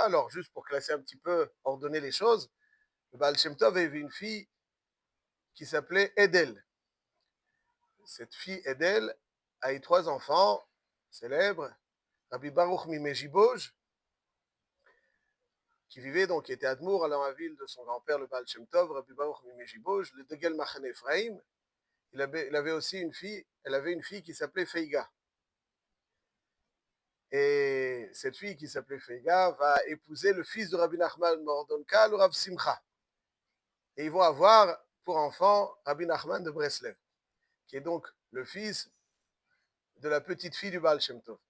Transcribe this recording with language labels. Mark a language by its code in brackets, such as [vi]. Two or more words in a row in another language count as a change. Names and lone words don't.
[fr] Alors, juste pour classer un petit peu, ordonner les choses, le Baal Shem Tov avait une fille qui s'appelait Edel. Cette fille Edel a eu 3 enfants célèbres, Rabbi Baruch Mimejiboj, qui vivait donc, qui était Admour dans la ville de son grand-père, le Baal Shem Tov, Rabbi Baruch Mimejiboj, le Degel Machen Ephraim. Il avait aussi une fille, elle avait une fille qui s'appelait Feiga. Et cette fille qui s'appelait Feiga va épouser le fils de Rabbi Nachman Mordonka, le Rav Simcha. Et ils vont avoir pour enfant Rabbi Nachman de Breslev, qui est donc le fils de la petite fille du Baal Shem Tov.